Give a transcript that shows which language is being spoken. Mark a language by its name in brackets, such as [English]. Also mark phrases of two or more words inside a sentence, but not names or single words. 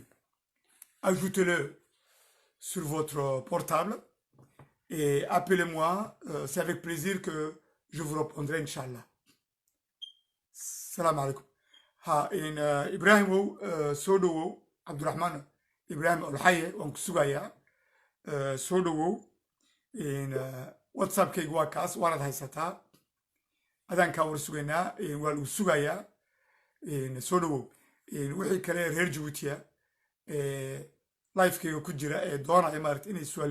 [French] Ajoutez-le sur votre portable et appelez-moi. C'est avec plaisir que je vous répondrai, Inch'Allah. [Arabic] سلام عليكم. [Somali] Ibrahim Sodowo, Abdurrahman Ibrahim Olhaye, donc Sugaya, Sodowo, WhatsApp kaygu waa kaas waanaad haysataa adankaa war sugaynaa waa lagu sugayaa soo dhawow wixii kale reer Jabuutiya lifekayga ku jira ee doonaya maaragta